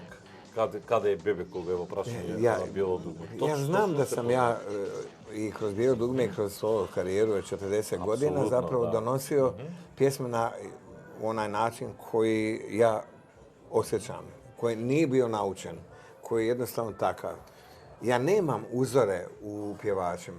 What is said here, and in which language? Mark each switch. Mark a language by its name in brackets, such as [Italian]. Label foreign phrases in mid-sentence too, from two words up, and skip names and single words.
[Macedonian] Каде е бебек кога е во прашање на Bijelo dugme. [Croatian] Ja znam da sam ja i kroz Bijelo dugme i kroz svoju karijeru od 40 godina zapravo donosio pjesme onaj način koji ja osjećam, koji nije bio naučen, koji je jednostavno takav. Ja nemam uzore u pjevačima.